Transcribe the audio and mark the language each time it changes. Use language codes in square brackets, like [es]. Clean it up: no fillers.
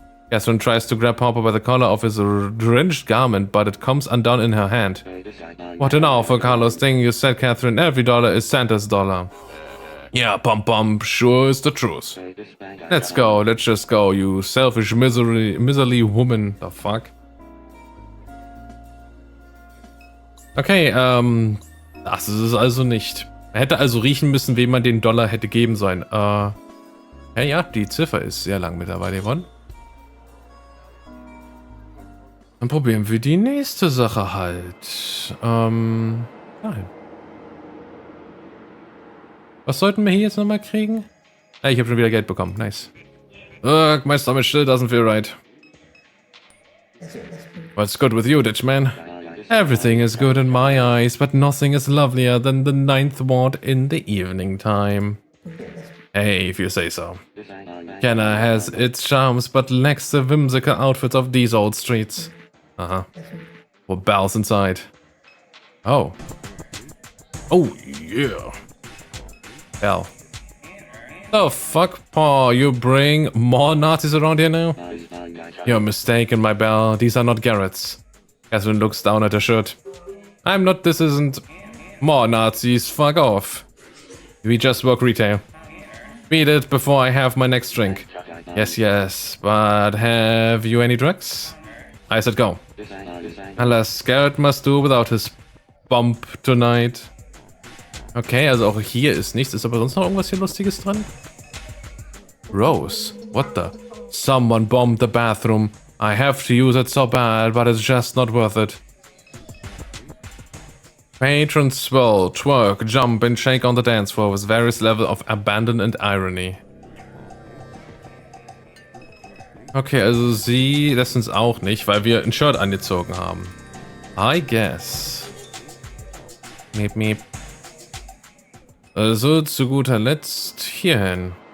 [en] Catherine tries to grab Papa by the collar of his drenched garment, but it comes undone in her hand. What an awful Carlos thing you said, Catherine. Every dollar is Santa's dollar. Yeah, pum, sure is the truth. Let's go, let's just go, you selfish, miserly woman. The fuck? [de] Okay, das ist es also nicht. Er hätte also riechen müssen, wem man den Dollar hätte geben sollen. Ja, die Ziffer ist sehr lang mittlerweile geworden. Dann probieren wir die nächste Sache halt. Nein. Was sollten wir hier jetzt nochmal kriegen? Hey, ich habe schon wieder Geld bekommen. [en] Nice. Ugh, my stomach still doesn't feel right. What's good with you, Ditch Man? Everything is good in my eyes, but nothing is lovelier than the 9th ward in the evening time. Hey, if you say so. Kenna has its charms, but lacks the whimsical outfits of these old streets. Uh-huh. What bells inside? Oh. Oh, yeah. Bell. The fuck, Paul? You bring more Nazis around here now? You're mistaken, my bell. These are not Garrett's. Catherine looks down at her shirt. I'm not, this isn't more Nazis. Fuck off. We just work retail. Beat it before I have my next drink. Yes, yes, but have you any drugs? I said go. Alas, Garrett must do without his bump tonight. [de] Okay, also auch hier ist nichts. Ist aber sonst noch irgendwas hier Lustiges dran? [en] Rose, what the? Someone bombed the bathroom. I have to use it so bad, but it's just not worth it. Patrons swell, twerk, jump and shake on the dance floor with various levels of abandon and irony. [de] Okay, also sie lässt uns auch nicht, weil wir ein Shirt angezogen haben. [en] I guess. Miep, miep. [de] Also zu guter Letzt hierhin.